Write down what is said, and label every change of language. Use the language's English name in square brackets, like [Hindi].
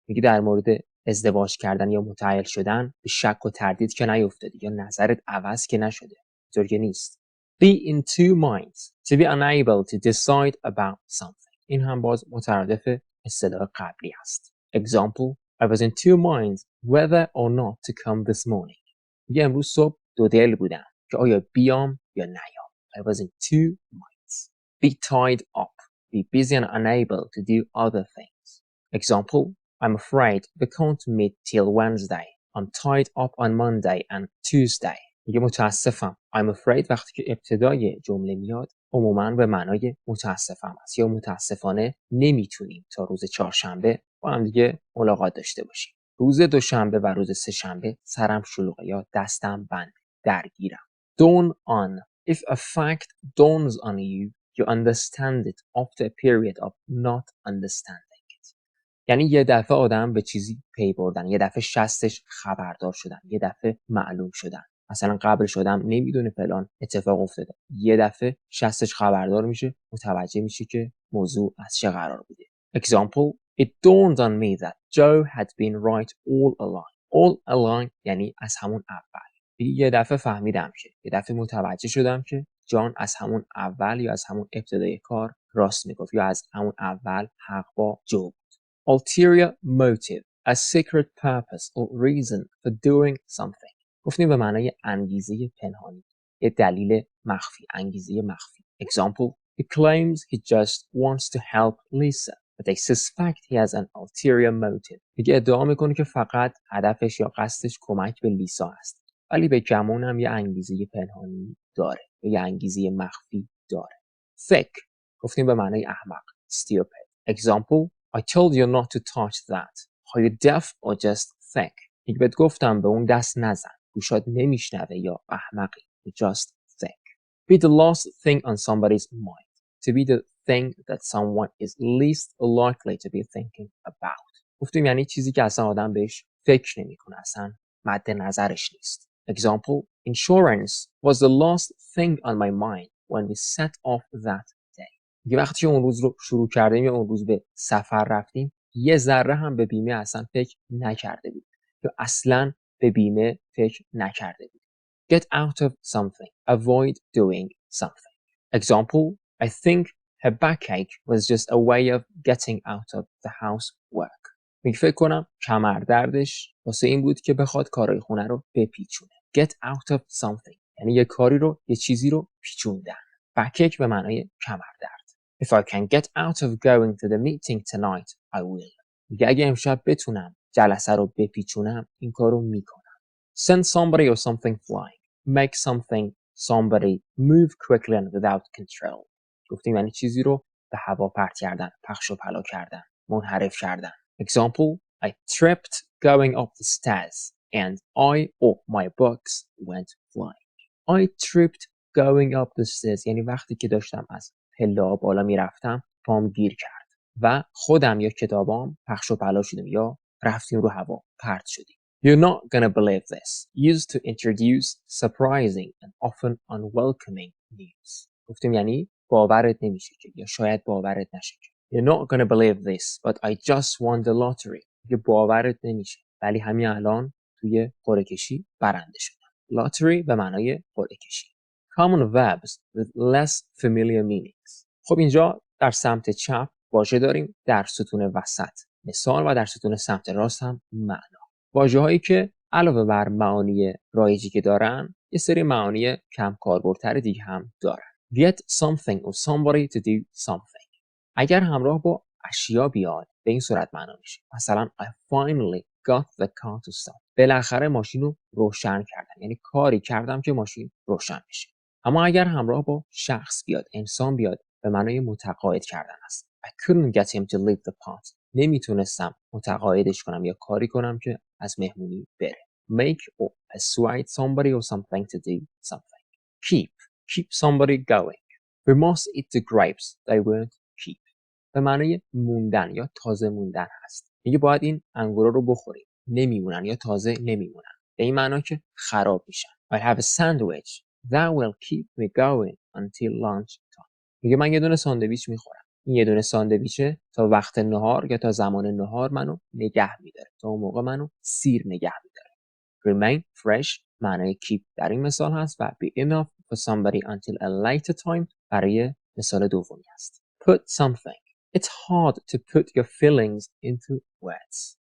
[Persian] میگه در مورد ازدواج کردن یا متعهل شدن به شک و تردید که نیفتادی یا نظرت عوض که نشده. اینطور که نیست. [English] Be in two minds. To be unable to decide about something. [Persian] این هم باز مترادف اصطلاح قبلی است. [English] Example I was in two minds whether or not to come this morning. [Persian] میگه امروز صبح دو دل بودم که آیا بیام یا نیام. [English] I was in two minds. Be tied up. Be busy and unable to do other things. Example I'm afraid we can't meet till Wednesday. I'm tied up on Monday and Tuesday. [Persian] میگه متاسفم. [English] I'm afraid [Persian] وقتی که ابتدای جمله میاد عموماً به معنای متاسفم است یا متاسفانه نمیتونیم تا روز چهارشنبه با هم دیگه ملاقات داشته باشیم. روز دوشنبه و روز سه‌شنبه سرم شلوغه یا دستم بند، درگیرم. [English] Dawn on. If a fact dawns on you, you understand it after a period of not understanding it. [Persian] یعنی یه دفعه آدم به چیزی پی بردن، یه دفعه شستش خبردار شدن، یه دفعه معلوم شدن. مثلا قبل شدم نمیدونه فلان اتفاق افتاده، یه دفعه شستش خبردار میشه، متوجه میشه که موضوع از چه قرار بوده. [English] Example It dawned on me that Joe had been right all along. All along [Persian] یعنی از همون اول. یه دفعه فهمیدم که، یه دفعه متوجه شدم که جان از همون اول یا از همون ابتدای کار راست میگفت یا از همون اول حق با جو بود. [English] Ulterior motive, a secret purpose or reason for doing something. [Persian] گفتیم به معنای انگیزه پنهانی، یه دلیل مخفی، انگیزه مخفی. [English] Example He claims he just wants to help Lisa, but they suspect he has an ulterior motive. [Persian] میگه ادعا میکنه که فقط هدفش یا قصدش کمک به لیسا است، ولی به گمون هم یه انگیزه پنهانی داره، یه انگیزه مخفی داره. Thick گفتیم به معنای احمق، stupid. [English] Example I told you not to touch that. Are you deaf or just thick? [Persian] میگه بهت گفتم به اون دست نزن، گوشات نمیشنوه یا احمقی. [English] Just thick. be the last thing on somebody's mind. To be the thing that someone is least likely to be thinking about. [Persian] گفتیم یعنی چیزی که اصلا آدم بهش فکر نمیکنه، اصلا مد نظرش نیست. [English] Example, insurance was the last thing on my mind when we set off that day. [Persian] یه وقتی که اون روز رو شروع کردیم یا اون روز به سفر رفتیم، یه ذره هم به بیمه اصلا فکر نکرده بود یا اصلا به بیمه فکر نکرده بود. [English] Get out of something. Avoid doing something. Example, I think her backache was just a way of getting out of the housework. [Persian] میگه فکر کنم کمردردش واسه این بود که بخواد کارهای خونه رو بپیچونه. [English] Get out of something. [Persian] یعنی یه کاری رو، یه چیزی رو پیچوندن. backache به معنای کمردرد. [English] If I can get out of going to the meeting tonight, I will. [Persian] میگه اگه امشب بتونم جلسه رو بپیچونم، این کارو میکنم. [English] Send somebody or something flying. Make somebody move quickly and without control. [Persian] گفتیم یعنی چیزی رو به هوا پرت کردن، پخش و پلا کردن، منحرف کردن. [English] Example, I tripped going up the stairs and my books went flying. I tripped going up the stairs [Persian] یعنی وقتی که داشتم از پله‌ها بالا میرفتم پام گیر کرد و خودم یا کتابام پخش و پلا شدیم یا رفتیم رو هوا پرت شدیم. [English] You're not gonna believe this. Used to introduce surprising and often unwelcoming news. [Persian] گفتیم یعنی باورت نمیشه که یا شاید باورت نشه که. [English] You're not gonna believe this, but I just won the lottery. [Persian] یه باورت نمیشه ولی همین الان توی قرعه کشی برنده شدم. Lottery به معنای قرعه کشی. [English] Common verbs with less familiar meanings. [Persian] خب اینجا در سمت چپ واژه داریم، در ستون وسط مثال و در ستون سمت راست هم معنا. واژه‌هایی که علاوه بر معانی رایجی که دارن، یه سری معانی کم کاربردتر دیگه هم دارن. [English] Get something or somebody to do something. [Persian] اگر همراه با اشیا بیاد به این صورت معنا میشه. [English] مثلا I finally got the car to start. [Persian] بالاخره ماشین رو روشن کردم. یعنی کاری کردم که ماشین روشن بشه. اما اگر همراه با شخص بیاد، انسان بیاد، به معنای متقاعد کردن است. [English] I couldn't get him to leave the party. [Persian] نمیتونستم متقاعدش کنم یا کاری کنم که از مهمونی بره. [English] Make or persuade somebody or something to do something. Keep somebody going. We must eat the grapes they won't keep. [Persian] به معنای موندن یا تازه موندن هست. میگه باید این انگورا رو بخوریم. نمیمونن یا تازه نمیمونن. به این معنا که خراب میشن. [English] I have a sandwich that will keep me going until lunch time. [Persian] میگه من یه دونه ساندویچ میخورم. این یه دونه ساندویچه تا وقت نهار یا تا زمان نهار منو نگه میداره. تا اون موقع منو سیر نگه میداره. [English] Remain fresh [Persian] معنای keep در این مثال هست و [English] be enough for somebody until a later time [Persian] برای مثال دومی هست. [English] Put something. It's hard to put your feelings into words.